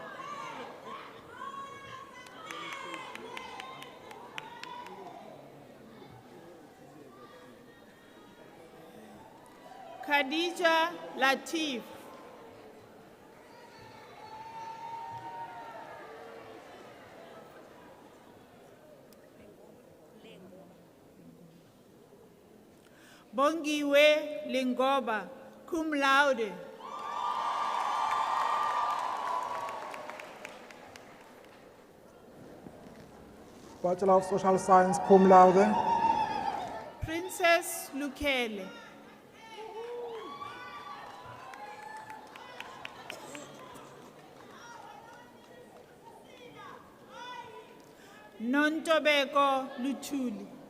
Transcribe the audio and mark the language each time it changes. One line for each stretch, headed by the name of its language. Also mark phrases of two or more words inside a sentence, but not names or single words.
English: Khadija Latif. Bongiwe Lingoba,
Latin: cum laude.
English: Bachelor of Social Science,
Latin: cum laude.
English: Princess Lukele. Nontobeko Luthuli.